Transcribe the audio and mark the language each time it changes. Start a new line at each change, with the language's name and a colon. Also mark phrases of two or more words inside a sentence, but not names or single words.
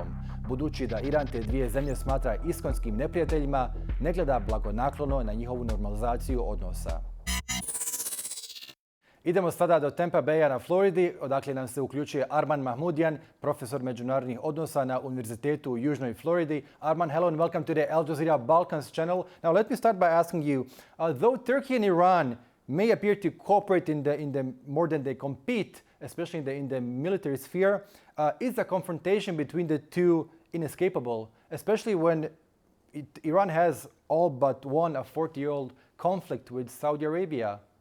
Bosnian: Budući da Iran te dvije zemlje smatra iskonskim neprijateljima, ne gleda blagonaklono na njihovu normalizaciju odnosa. Idemo sada do Tampa Baya na Floridi, odakle nam se uključuje Arman Mahmoudian, profesor međunarodnih odnosa na Univerzitetu u Južnoj Floridi.
English: Arman, hello and welcome to the Al Jazeera Balkans channel. Now let me start by asking you, though Turkey and Iran may appear to cooperate in the more than they compete, especially in the military sphere, Is the confrontation between the two inescapable, especially when Iran has all but won a 40-year-old conflict with Saudi Arabia?